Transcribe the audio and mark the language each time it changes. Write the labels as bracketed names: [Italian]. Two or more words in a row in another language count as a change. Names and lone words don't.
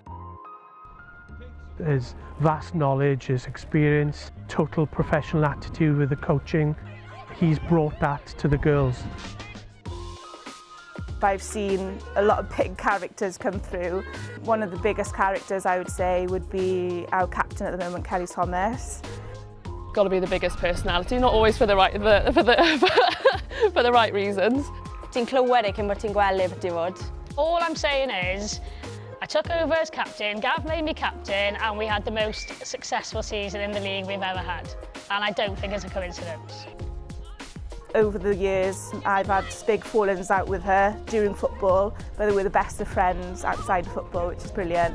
[English] His vast knowledge, his experience, total professional attitude with the coaching, he's brought that to the girls. but I've seen a lot of big characters come through. One of the biggest characters I would say would be our captain at the moment, Kelly Thomas. Got to be the biggest personality, not always for the right for the right reasons. [Welsh] Ti'n clywed cyn bod ti'n gweld beth i fod. [English] All I'm saying is, I took over as captain, Gav made me captain, and we had the most successful season in the league we've ever had. And I don't think it's a coincidence. Over the years, I've had big fallings out with her during football, but we're the best of friends outside of football, which is brilliant.